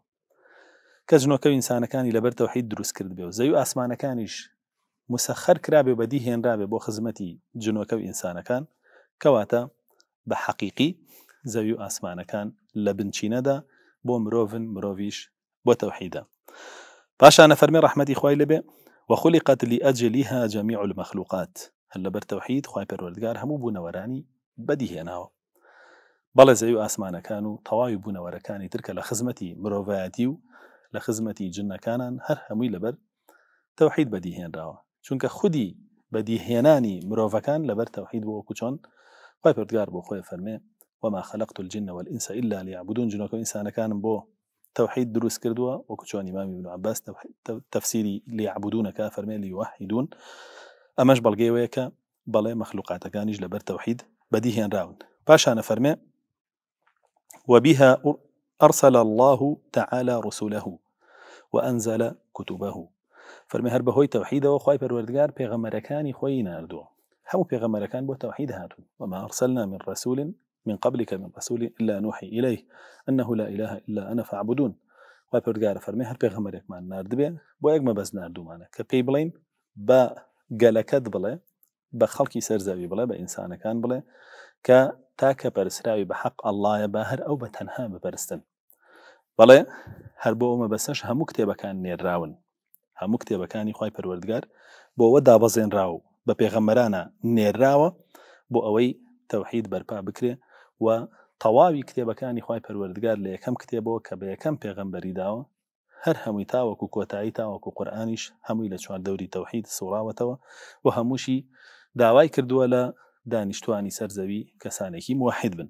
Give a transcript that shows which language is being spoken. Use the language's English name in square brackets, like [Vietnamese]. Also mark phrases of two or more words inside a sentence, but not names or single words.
[Central Kurdish] کە ژنۆکە و ئینسانەکانی لەبەر تەوحید دروست کرد بێ و زەوی و ئاسمانەکانیش مسەخەر کرابێ و بەدی هێنرابێ بۆ خزمەتی جنۆکە و ئینسانەکان کەواتە بە حەقیقی زەوی و ئاسمانەکان لە بنچینەدا بۆ مرۆڤیش بۆ تەوحیدە. پاشانە فەرمێ ڕەحمەتی خوای لەبێ [Arabic] وخلقت لأجلها جميع المخلوقات. [Central Kurdish] هەر لەبەر تەوحید خوای پەروەردگار هەموو بوونەوەرانی بەدی هێناوە. بەڵێ زەوی و ئاسمانەکان و تەواوی بوونەوەرەکانی ترکە لە خزمەتی مرۆڤایەتی و لە خزمەتی جنەکانان هەر هەمووی لەبەر تەوحید بەدیهێنراوە، چونکە خودی بەدیهێنانی مرۆڤەکان لەبەر تەوحید بۆ وەکو چۆن خوای پەروەردگار بۆ خۆی فەرمێ [Arabic] وما خلقت الجن والإنس إلا ليعبدون. [Central Kurdish] جنۆکە و ئینسانەکانم بۆ تەوحید دروست کردووە وەکو چۆن ئیمامی ابن عباس تەفسیری ليعبدونەکە فەرمێ ليوحدون. ئەمەش بەڵگەیەوەیە کە بەڵێ مەخلوقاتەکانیش لەبەر تەوحید بەدیهێنراون. پاشانە فەرمێ [Arabic] وبها أرسل الله تعالى رسوله وأنزل كتبه. [Central Kurdish] فرمي هەر بەهۆی تەوحیدەوە خوای پەروەردگار پێغەمبەرەکانی خۆی ناردووە. هەموو پێغەمبەرەکان بۆ تەوحید هاتون. [Arabic] وما أرسلنا من رسول من قبلك من رسول إلا نوحي إليه أنه لا إله إلا أنا فاعبدون. [Central Kurdish] خوای پەروەردگار فەرمێ هەر پێغەمبەرێکمان ناردبێ بۆ یەک مەبەست ناردوومانە کە پێی بڵێین بە گەلەکەت بڵێ، بە خەڵکی سەرزەوی بڵێ، بە ئینسانەکان بڵێ کە تاکە پەرستراوی بە حەق ئەڵڵایە با هەر ئەو بە تەنها بپەرستن. بەڵێ هەر بۆ ئەومە بەسەش هەموو کتێبەکان نێراون، هەموو کتێبەکانی خوای پەروەردگار بۆ ئەوە دابەزێنراوە و بە پێغەمبەرانە نێراوە بۆ ئەوەی تەوحید بەرپا بکرێ و تەواوی کتێبەکانی خوای پەروەردگار لە یەکەم کتێبەوە کە بە یەکەم پێغەمبەری داوە هەر هەمووی تاوەکو کۆتایی تاوەکو قورئانیش هەمووی لە چواردەوری تەوحید سوڕاوەتەوە و هەمووشی داوای کردووە لە دانیشتوانی سەرزەوی کەسانێکی موحید بن.